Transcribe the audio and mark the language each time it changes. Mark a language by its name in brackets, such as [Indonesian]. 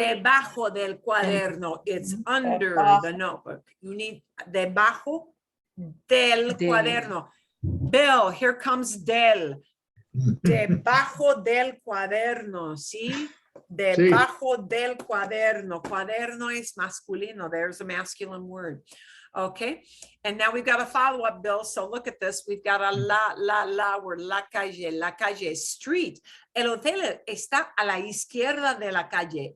[Spanish] Debajo del cuaderno. [English] It's under the notebook. You need [Spanish] debajo del Del. cuaderno. Bill, [English] here comes [Spanish] del. Debajo del cuaderno, ¿sí? Debajo del cuaderno. Cuaderno is masculino. [English] There's a masculine word. Okay. And now we've got a follow-up, Bill. So look at this. We've got a la word, la calle, street. [Spanish] El hotel está a la izquierda de la calle.